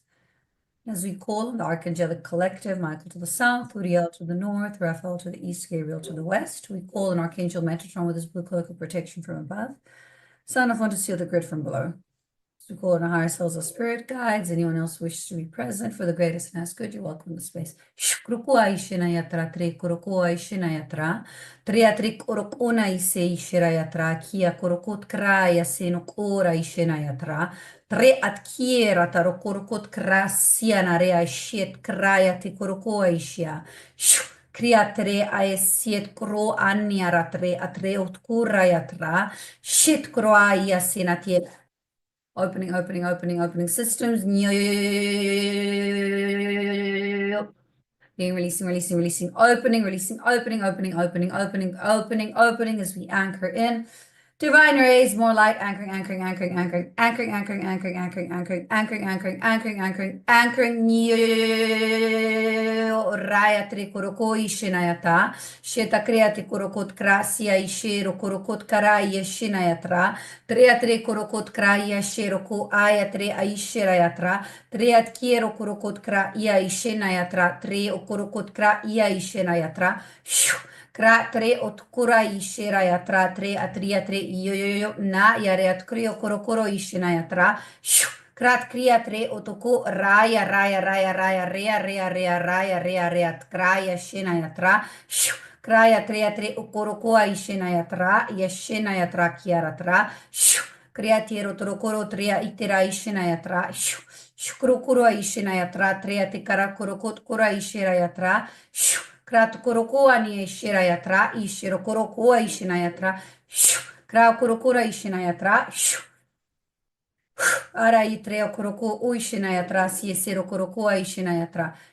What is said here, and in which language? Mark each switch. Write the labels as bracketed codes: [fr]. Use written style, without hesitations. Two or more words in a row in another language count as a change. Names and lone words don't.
[en] As we call on the Archangelic Collective, Michael to the south, Uriel to the north, Raphael to the east, Gabriel to the west. We call on Archangel Metatron with his blue cloak of protection from above. Son of one to seal the grid from below. So we call on our higher selves of spirit guides. Anyone else wishes to be present for the greatest and as good, you're welcome to the space. Shukruku Aishinayatra, Tre Kuruku Aishinayatra, Triatrik Urukuna Ise Ishirayatra, Kia Kurukut Kraya Senuk Ora Ishinayatra, Tre Atkiera Tarokurukut Krasiana Rea Shet Kraya Tikuruku Aishia. Kriatre aesiet kro anniaratre atre utkurayatra shit kroaya senatie. Opening, opening, opening, opening systems. Being releasing, releasing, releasing, opening, releasing, opening, opening, opening, opening, opening, opening as we anchor in. Divine rays, more light, anchoring, anchoring, anchoring, anchoring, anchoring, anchoring, anchoring, anchoring, anchoring, anchoring, anchoring, anchoring, anchoring, anchoring. Raya trikoroko ishinayata. Sheta kriati korokot krasia ishero korokot karaya shinayatra. Triatre korokot kraya sheroko ayatre aishirayatra. Triat kiero korokot kra ia ishinayatra. Tre okorokot kra ia ishinayatra. Kra tre otkura ishera yatra tre atria tre yo na yare atkrio korokoro ishena yatra. Krat kriya tre otoko raya raya raya raya rea rea rea raya rea rea tkraya shena yatra. Kraya tre tre okorokoa ishena yatra yeshena yatra kiaratra. Kriya tiero torokoro tria itera ishena yatra. Shukrokuro ishena yatra trea tikara korokot kora ishera yatra. Krat korokoa ni ishira yatra, ishiro korokoa ishina yatra, kra korokora ishina yatra, ara itrea koroko o ishina yatra, si esero korokoa ishina yatra.